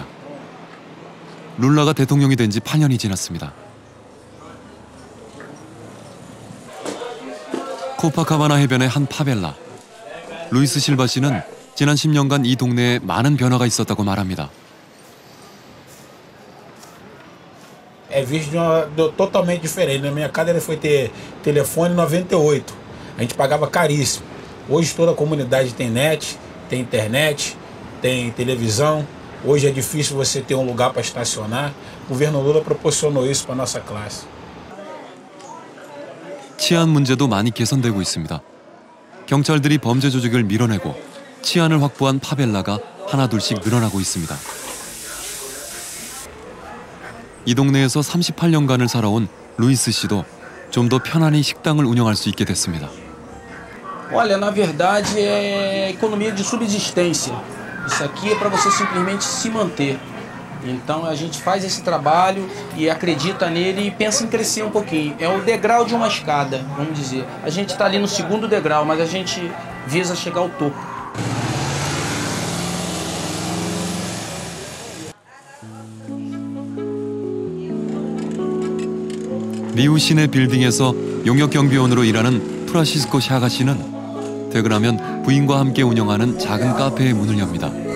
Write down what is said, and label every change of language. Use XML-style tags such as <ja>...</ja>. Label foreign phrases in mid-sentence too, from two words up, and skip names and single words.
<ko>룰라가 대통령이 된 지 8년이 지났습니다. 코파카바나 해변의 한 파벨라. 루이스 실바 씨는 지난 10년간 이 동네에 많은 변화가 있었다고 말합니다.</ko> <pt>É visto totalmente diferente. Na minha casa ele foi ter telefone em 98. A gente pagava caríssimo. Hoje toda a comunidade tem net, tem internet, tem televisão. Hoje é difícil você ter um lugar para estacionar. O governo Lula proporcionou isso para a nossa classe.</pt> <ko>치안 문제도 많이 개선되고 있습니다. 경찰들이 범죄 조직을 밀어내고 치안을 확보한 파벨라가 하나둘씩 늘어나고 있습니다. 이 동네에서 38년간을 살아온 루이스 씨도 좀 더 편안히 식당을 운영할 수 있게 됐습니다.</ko> <pt>Olha, na verdade é economia de subsistência. Isso aqui é para você simplesmente se manter. Então a gente faz esse trabalho e acredita nele e pensa em crescer um pouquinho. É o degrau de uma escada, vamos dizer. A gente está ali no segundo degrau, mas a gente visa chegar ao topo.</pt> <ko>리우 시내 빌딩에서 용역 경비원으로 일하는 프란시스코 샤가 씨는 퇴근하면 부인과 함께 운영하는 작은 카페의 문을 엽니다.</ko>